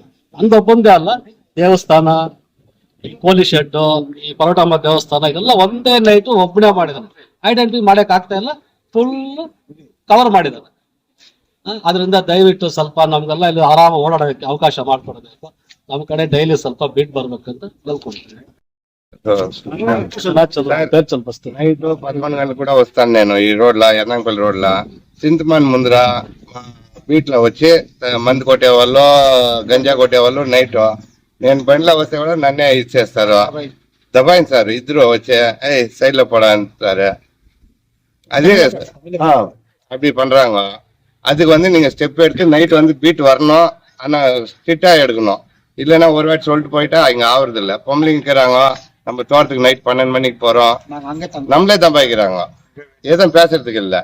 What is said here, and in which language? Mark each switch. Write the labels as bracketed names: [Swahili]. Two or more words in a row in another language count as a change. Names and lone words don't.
[Kannada] ಅಂದೊಬ್ಬಂದೇ ಅಲ್ಲ, ದೇವಸ್ಥಾನ, ಈ ಪೊಲೀಸ್ ಶೆಡ್, ಈ ಪರೋಟಮ್ಮ ದೇವಸ್ಥಾನ ಇದೆಲ್ಲ ಒಂದೇ ನೈಟ್ ಒಬ್ಬನೇ ಮಾಡಿದಾನೆ. ಐಡೆಂಟಿಫೈ ಮಾಡಕ್ ಆಗ್ತಾ ಇಲ್ಲ, [English] full cover [Kannada] ಮಾಡಿದ್ದಾರೆ. ಅದರಿಂದ ದಯವಿಟ್ಟು ಸ್ವಲ್ಪ ನಮ್ಗೆಲ್ಲ ಇಲ್ಲಿ ಆರಾಮ ಓಡಾಡೋದಕ್ಕೆ ಅವಕಾಶ ಮಾಡ್ಕೊಡ್ಬೇಕು. ನಮ್ ಕಡೆ ಡೈಲಿ ಸ್ವಲ್ಪ ಬಿಡ್ ಬರ್ಬೇಕಂತ ಕೇಳ್ಕೊಂತೀನಿ. [Telugu] నైట్ 11 గంటలకు కూడా వస్తాను నేను ఈ రోడ్ల ఎర్నాంపల్లి రోడ్ల చింతమన్ ముందర బీట్లో వచ్చి మందు కొట్టేవాళ్ళు గంజా కొట్టేవాళ్ళు నైట్ నేను బండిలో వస్తే కూడా నన్నే ఇచ్చేస్తారు, దబాయించారు ఇద్దరు వచ్చి సైడ్ లో போடா అంటారు. [Tamil] அது அப்படி பண்றாங்க. அதுக்கு வந்து நீங்க ஸ்டெப் எடுத்து நைட் வந்து பீட் வரணும், ஆனா ஸ்ட்ரிக்டா எடுக்கணும். இல்லைன்னா ஒரு வாட்டி சொல்லிட்டு போயிட்டா இங்க ஆகுறது இல்ல. பொம்பளைங்க இருக்கிறாங்க, நம்ம தோட்டத்துக்கு நைட் 12 மணிக்கு போறோம், நம்மளே தம்பாய்க்கிறாங்க, எதுவும் பேசுறதுக்கு இல்ல.